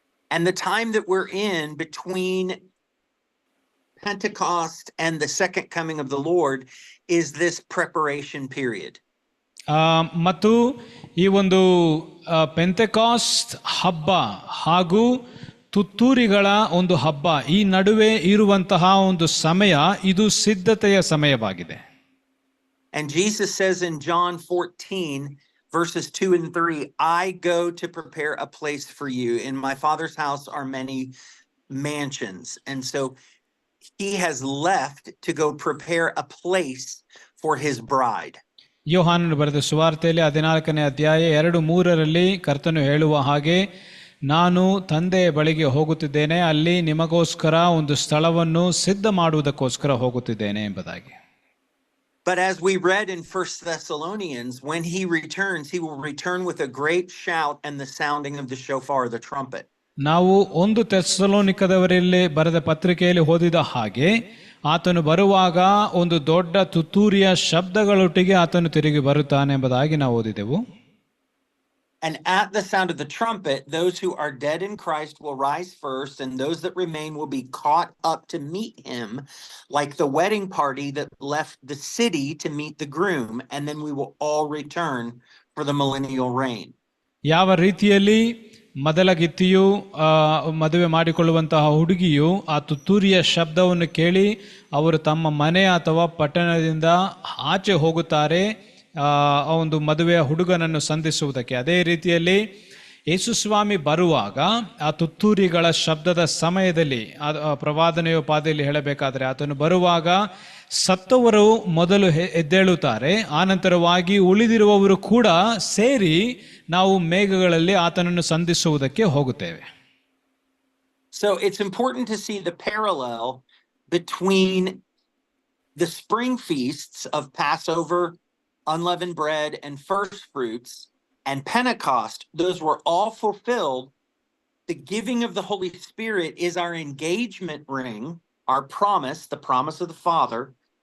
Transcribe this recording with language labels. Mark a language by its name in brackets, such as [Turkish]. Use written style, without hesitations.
[English] And the time that we're in between Pentecost and the second coming of the Lord is this preparation period. [Kannada] ಮತ್ತು ಈ ಒಂದು ಪೆಂತೆಕಾಸ್ಟ್ ಹಬ್ಬ ಹಾಗೂ ತುತ್ತೂರಿಗಳ ಒಂದು ಹಬ್ಬ, ಈ ನಡುವೆ ಇರುವಂತಹ ಒಂದು ಸಮಯ ಇದು ಸಿದ್ಧತೆಯ ಸಮಯವಾಗಿದೆ. [English] And Jesus says in John 14 verses 2 and 3, I go to prepare a place for you. In my Father's house are many mansions. And so he has left to go prepare a place for his bride. [Kannada] ಯೋಹಾನನು ಬರೆದ ಸುವಾರ್ತೆಯಲ್ಲಿ 14ನೇ ಅಧ್ಯಾಯ 2:3 ಕರ್ತನು ಹೇಳುವ ಹಾಗೆ, ನಾನು ತಂದೆಯ ಬಳಿಗೆ ಹೋಗುತ್ತಿದ್ದೇನೆ, ಅಲ್ಲಿ ನಿಮಗೋಸ್ಕರ ಒಂದು ಸ್ಥಳವನ್ನು ಸಿದ್ಧ ಮಾಡುವುದಕ್ಕೋಸ್ಕರ ಹೋಗುತ್ತಿದ್ದೇನೆ ಎಂಬುದಾಗಿ. [English] But as we read in 1 Thessalonians, when he returns, he will return with a great shout and the sounding of the shofar, the trumpet. [Kannada] ನಾವು 1 ಥೆಸಲೋನಿಕದವರಲ್ಲಿ ಬರೆದ ಪತ್ರಿಕೆಯಲ್ಲಿ ಓದಿದ ಹಾಗೆ, ಆತನು ಬರುವಾಗ ಒಂದು ದೊಡ್ಡ ತುತ್ತೂರಿಯ ಶಬ್ದಗಳೊಟ್ಟಿಗೆ ಆತನು ತಿರುಗಿ ಬರುತ್ತಾನೆ ಎಂಬುದಾಗಿ ನಾವು ಓದಿದೆವು. [English] And at the sound of the trumpet, those who are dead in Christ will rise first, and those that remain will be caught up to meet him, like the wedding party that left the city to meet the groom, and then we will all return for the millennial reign. [Kannada] ಯಾವ ರೀತಿಯಲ್ಲಿ ಮೊದಲಗಿತ್ತಿಯು ಮದುವೆ ಮಾಡಿಕೊಳ್ಳುವಂತಹ ಹುಡುಗಿಯು ಆ ತುತ್ತೂರಿಯ ಶಬ್ದವನ್ನು ಕೇಳಿ ಅವರು ತಮ್ಮ ಮನೆ ಅಥವಾ ಪಟ್ಟಣದಿಂದ ಆಚೆ ಹೋಗುತ್ತಾರೆ ಆ ಒಂದು ಮದುವೆಯ ಹುಡುಗನನ್ನು ಸಂಧಿಸುವುದಕ್ಕೆ, ಅದೇ ರೀತಿಯಲ್ಲಿ ಯೇಸುಸ್ವಾಮಿ ಬರುವಾಗ ಆ ತುತ್ತೂರಿಗಳ ಶಬ್ದದ ಸಮಯದಲ್ಲಿ ಪ್ರವಾದನೆಯೋಪಾದಿಯಲ್ಲಿ ಹೇಳಬೇಕಾದರೆ ಆತನು ಬರುವಾಗ ಸತ್ತವರು ಮೊದಲು ಎದ್ದೇಳುತ್ತಾರೆ, ಆನಂತರವಾಗಿ ಉಳಿದಿರುವವರು ಕೂಡ ಸೇರಿ ನಾವು ಮೇಘಗಳಲ್ಲಿ ಆತನನ್ನು ಸಂಧಿಸುವುದಕ್ಕೆ ಹೋಗುತ್ತೇವೆ. [English] So it's important to see the parallel between the spring feasts of Passover, unleavened bread, and first fruits, and Pentecost. Those were all fulfilled. The giving of the Holy Spirit is our engagement ring, our promise, the promise of the Father.